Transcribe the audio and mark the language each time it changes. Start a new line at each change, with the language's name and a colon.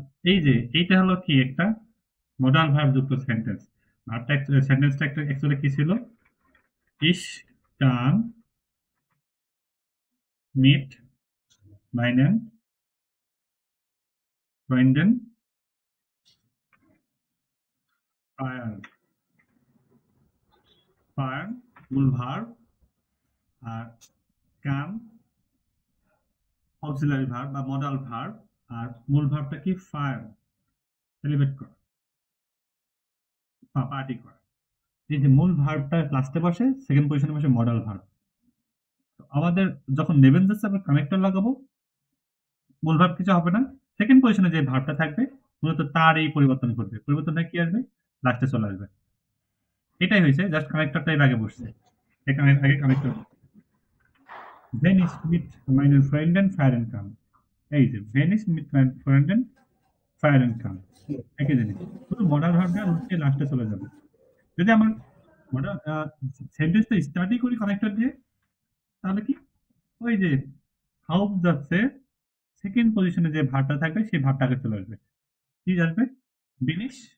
Bangla: এই যে এইটা হলো কি একটা মডাল ভার্ব যুক্ত সেন্টেন্স। ভার্বটা সেন্টেন্সটা একটা অ্যাকচুয়ালি কি ছিল?
German: Ich kann mit meinen Freunden feiern।
Bangla: feiern মূল verb, আর can auxiliary verb বা মডাল ভার্ব, আর মূল ভার্বটা কি? ফায়ার, সেলিব্রেট করা, পার্টি করা। এই যে মূল ভার্বটা লাস্টে বসে, সেকেন্ড পজিশনে বসে মডাল ভার্ব। আমাদের যখন নেবেন যাচ্ছে আমরা কানেক্টর লাগাবো, মূল ভার্ব কিছু হবে না, সেকেন্ড পজিশনে যে ভার্বটা থাকবে মূলত তারই পরিবর্তন করবে। পরিবর্তনটা কি আসবে? লাস্টে চলে আসবে। এটাই হয়েছে, জাস্ট কানেক্টরটা এর আগে বসছে, এখানে আগে connector.
German: Wenn ich mit meinen Freunden feiern kann,
Bangla: এই যে
German: wenn ich mit meinen Freunden feiern kann,
Bangla: একই জিনিস, শুধু মডাল ভার্বটা হচ্ছে লাস্টে চলে যাবে। যদি আমার মডাল সেন্টেন্সটা স্টার্টই করি কানেক্টর দিয়ে, তাহলে কি ওই যে হাউস যাচ্ছে, সেকেন্ড পজিশনে যে ভার্বটা থাকবে সেই ভার্বটা আগে চলে আসবে। কি আসবে? বিনিশ